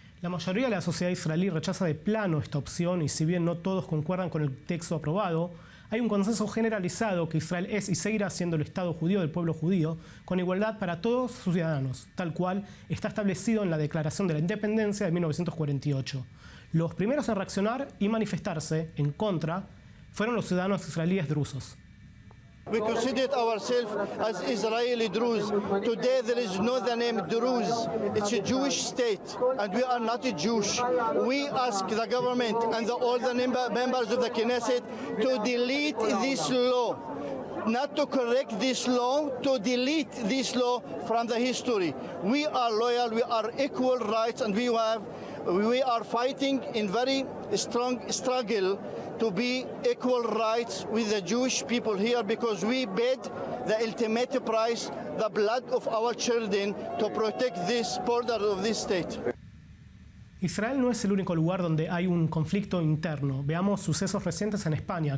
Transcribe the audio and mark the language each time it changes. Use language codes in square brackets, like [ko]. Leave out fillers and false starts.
[es] La mayoría de la sociedad israelí rechaza de plano esta opción y si bien no todos concuerdan con el texto aprobado, hay un consenso generalizado que Israel es y seguirá siendo el Estado judío del pueblo judío, con igualdad para todos sus ciudadanos, tal cual está establecido en la Declaración de la Independencia de 1948. Los primeros en reaccionar y manifestarse en contra fueron los ciudadanos israelíes drusos. [en] We consider ourselves as Israeli Druze. Today there is no the name Druze. It's a Jewish state and we are not a Jewish. We ask the government and all the members of the Knesset to delete this law. Not to correct this law, to delete this law from the history. We are loyal, we are equal rights and we are fighting in very strong struggle to be equal rights with the Jewish people here because we paid the ultimate price, the blood of our children, to protect this border of this state. [es] Israel no es el único lugar donde hay un conflicto interno. Veamos sucesos recientes en España.